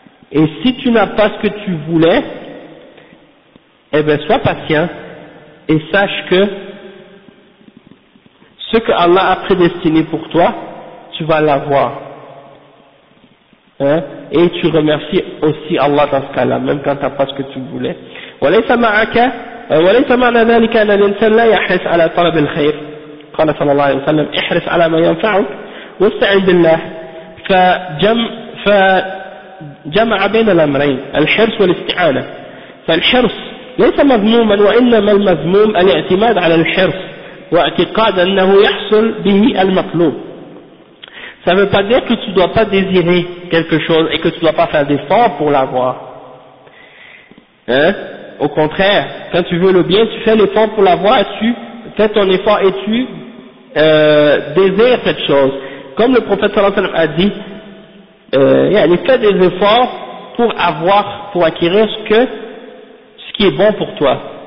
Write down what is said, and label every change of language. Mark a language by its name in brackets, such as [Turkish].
[French] et si tu n'as pas ce que tu voulais, eh bien sois patient et sache que ce que Allah a prédestiné pour toi, tu vas l'avoir. Hein? Et tu remercies aussi Allah dans ce cas-là, même quand tu n'as pas ce que tu voulais. [Arabic] وليس معك وليس معنى ذلك أن الإنسان لا يحرص على طلب الخير. قال صلى الله عليه وسلم احرص على ما ينفعك واستعن بالله. فجمع بين الأمرين الحرص والاستعانة. فالحرص ليس مذموما، وإنما المذموم الاعتماد على الحرص واعتقاد أنه يحصل به المطلوب. [French] Ça veut pas dire que tu dois pas désirer quelque chose et que tu dois pas faire d'efforts pour l'avoir. Hein? Au contraire, quand tu veux le bien, tu fais l'effort pour l'avoir, tu fais ton effort et tu désires cette chose. Comme le prophète sallallahu alayhi wa sallam a dit, fais des efforts pour avoir, pour acquérir ce qui est bon pour toi.